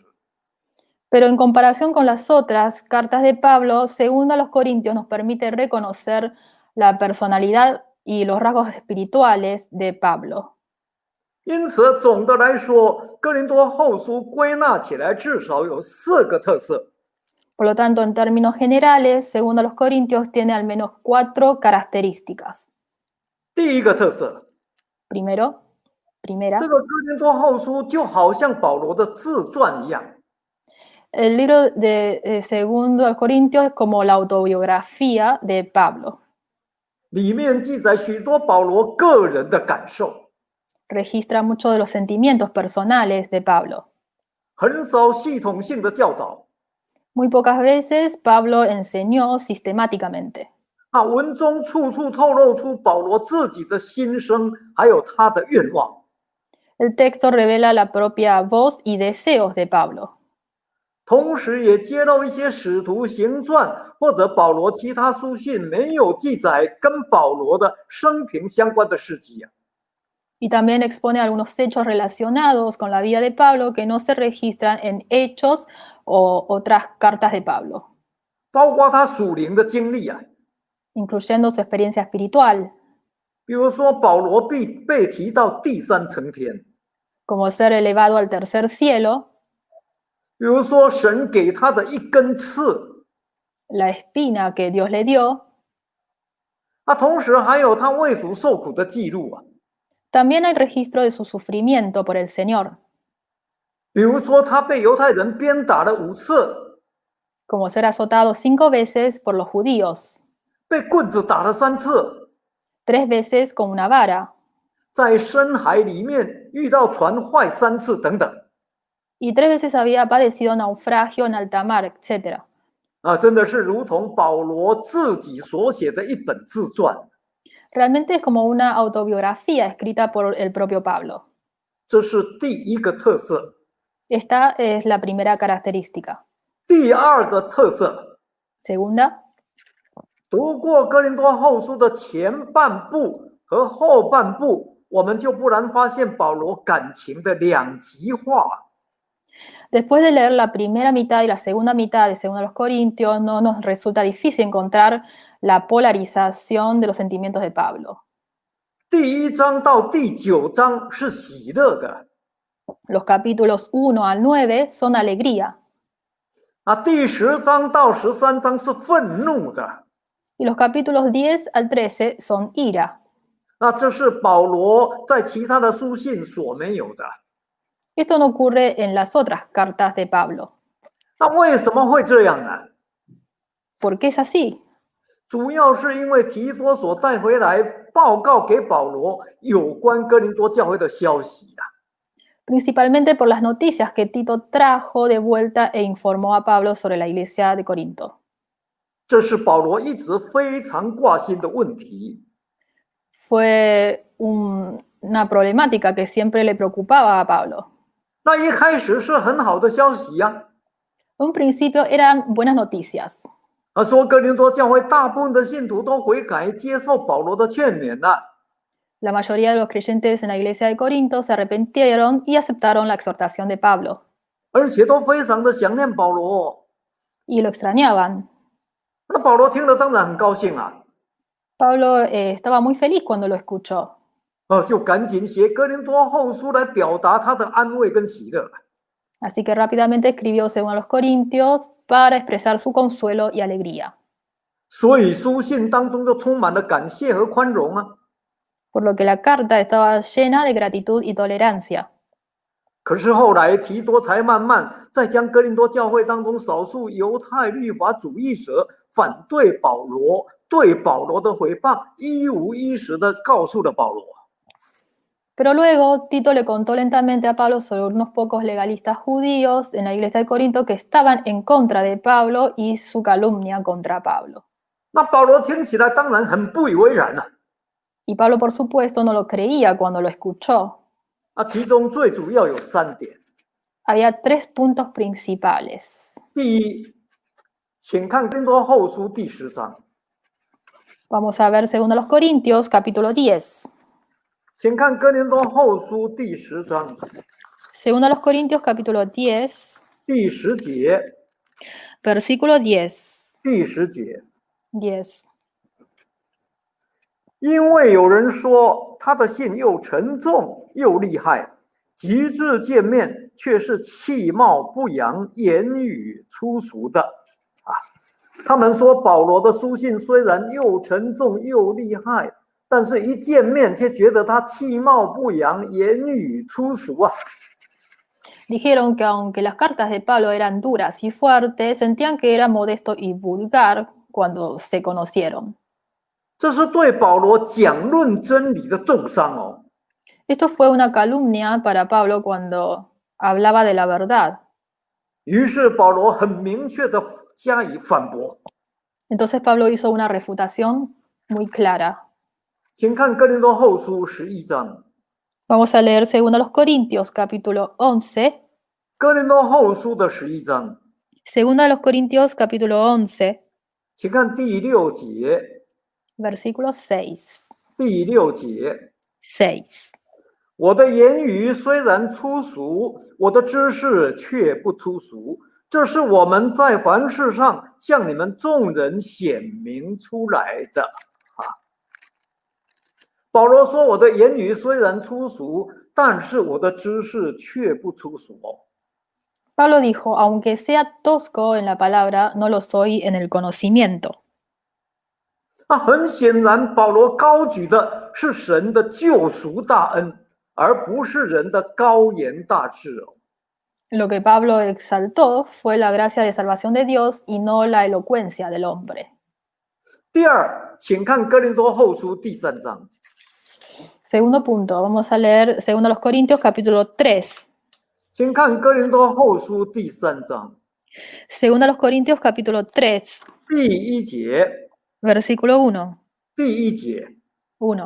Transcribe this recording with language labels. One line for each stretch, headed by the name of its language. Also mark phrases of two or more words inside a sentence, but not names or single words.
Spanish: Pero en comparación con las otras cartas de Pablo, según a los Corintios nos permite reconocer la personalidad y los rasgos espirituales de Pablo.
Chinese: 因此，总的来说，哥林多后书归纳起来至少有4个特色。
Spanish: Por lo tanto, en términos generales, según a los Corintios, tiene al menos 4 características.
Chinese: 第一个特色，
Spanish: Primera,
Chinese: 这个哥林多后书就好像保罗的自传一样。
Spanish: el libro de segundo al Corintios es como la autobiografía de Pablo.
Chinese: 里面记载许多保罗个人的感受，
Spanish: Registra muchos de los sentimientos personales de Pablo.
Chinese: 很少系统性的教导。
Spanish: Muy pocas veces Pablo enseñó sistemáticamente.
Chinese: 文中处处透露出保罗自己的心声，还有他的愿望。
Spanish: El texto revela la propia voz y deseos de Pablo.
Chinese: 同时也揭露一些使徒行传或者保罗其他书信没有记载跟保罗的生平相关的事迹。
Spanish: Y también expone algunos hechos relacionados con la vida de Pablo que no se registran en Hechos o otras cartas de Pablo.
Chinese: 包括他属灵的经历，
Spanish: incluyendo su experiencia espiritual.
Chinese: 比如说保罗被提到第3层天，
Spanish: como ser elevado al tercer cielo.
Chinese: 比如说神给他的一根刺，
Spanish: la espina que Dios le dio.
Chinese: 同时还有他为主受苦的记录。
Spanish: También hay registro de su sufrimiento por el Señor.
Chinese: 比如说他被犹太人鞭打了5次，
Spanish: como ser azotado 5 veces por los judíos.
Chinese: 被棍子打了3次，
Spanish: 3 veces con una vara.
Chinese: 在深海里面遇到船坏3次等等。
Spanish: y 3 veces había padecido naufragio en alta mar, etc.
Chinese: 真的是如同保罗自己所写的一本自传。
Spanish: Realmente es como una autobiografía escrita por el propio Pablo.
Chinese: 这是第一个特色。
Spanish: Esta es la primera característica.
Chinese: 第二个特色，
Spanish: Segunda,
Chinese: 读过哥林多后书的前半部和后半部，我们就不难发现保罗感情的两极化。
Spanish: después de leer la primera mitad y la segunda mitad de 2 Corintios, no nos resulta difícil encontrar la polarización de los sentimientos de Pablo.
Chinese: 第一章到第9章是喜乐的，
Spanish: Los capítulos 1 al 9 son alegría
Chinese: 第10章到13章是愤怒的。
Spanish: y los capítulos 10 al 13 son ira.
Chinese: 这是保罗在其他的书信所没有的。
Spanish: Esto no ocurre en las otras cartas de Pablo.
Chinese: 为什么会这样呢？
Spanish: ¿Por qué es así?
Chinese: 主要是因为提多所带回来报告给保罗有关哥林多教会的消息。
Spanish: Principalmente por las noticias que Tito trajo de vuelta e informó a Pablo sobre la iglesia de Corinto.
Chinese: 这是保罗一直非常挂心的问题。
Spanish: Fue una problemática que siempre le preocupaba a Pablo.
Chinese: 一开始是很好的消息呀。
Spanish: En un principio eran buenas noticias.
Chinese: 说哥林多教会大部分的信徒都悔改，接受保罗的劝勉了。
Spanish: La mayoría de los creyentes en la iglesia de Corinto se arrepintieron y aceptaron la exhortación de Pablo.
Chinese: 而且都非常的想念保罗。
Spanish: Y lo extrañaban.
Chinese: 保罗听了当然很高兴啊。
Spanish: Pablo estaba muy feliz cuando lo escuchó.
Chinese: 就赶紧写哥林多后书来表达他的安慰跟喜乐。
Spanish: Así que rápidamente escribió 2 Corintios para expresar su consuelo y alegría.
Chinese: 所以书信当中就充满了感谢和宽容啊。
Spanish: Por lo que la carta estaba llena de gratitud y tolerancia.
Chinese: 可是后来提多才慢慢在将哥林多教会当中少数犹太律法主义者反对保罗、对保罗的诽谤一五一十的告诉了保罗。
Spanish: Pero luego Tito le contó lentamente a Pablo sobre unos pocos legalistas judíos en la iglesia de Corinto que estaban en contra de Pablo y su calumnia contra Pablo.
Chinese: 保罗听起来当然很不以为然了。
Spanish: Y Pablo, por supuesto, no lo creía cuando lo escuchó.
Chinese: 其中最主要有3点。
Spanish: Había 3 puntos principales.
Chinese: 第一，请看哥林多后书第10章。
Spanish: Vamos a ver 2 Corintios, capítulo 10.
Chinese: 请看哥林多后书第10章
Spanish: 2 Corintios, capítulo 10,
Chinese: 第10节，
Spanish: versículo 10.
Chinese: 第10节。
Spanish: 10.
Chinese: 因为有人说他的信又沉重又厉害，极致见面却是气貌不扬、言语粗俗的。他们说保罗的书信虽然又沉重又厉害，但是一见面却觉得他气貌不扬、言语粗俗啊。
Spanish: Dijeron que aunque las cartas de Pablo eran duras y fuertes, sentían que era modesto y vulgar cuando se conocieron.
Chinese: 这是对保罗讲论真理的重伤哦。
Spanish: Esto fue una calumnia para Pablo cuando hablaba de la verdad.
Chinese: 于是保罗很明确的加以反驳。
Spanish: Entonces Pablo hizo una refutación muy clara.
Chinese: 请看哥林多后书11章。
Spanish: Vamos a leer 2 Corintios, capítulo 11.
Chinese: 哥林多后书的11章。
Spanish: 2 Corintios, capítulo 11.
Chinese: 请看第6节。
Spanish: Versículo 6.
Chinese: 第6节。
Spanish: 6.
Chinese: 我的言语虽然粗俗，我的知识却不粗俗。这是我们在凡事上向你们众人显明出来的。保罗说：“我的言语虽然粗俗，但是我的知识却不粗俗。”
Spanish: Pablo dijo, aunque sea tosco en la palabra, no lo soy en el conocimiento.
Chinese: 很显然，保罗高举的是神的救赎大恩，而不是人的高言大志哦。
Spanish: Lo que Pablo exaltó fue la gracia de salvación de Dios y no la elocuencia del hombre.
Chinese: 第二，请看哥林多后书第3章。
Spanish: Segundo punto, vamos a leer 2 Corintios capítulo 3.
Chinese: 请看哥林多后书第3章。
Spanish: 2 Corintios capítulo 3.
Chinese: 第1节。
Spanish: Versículo 1.
Chinese: 第1节。
Spanish: 1.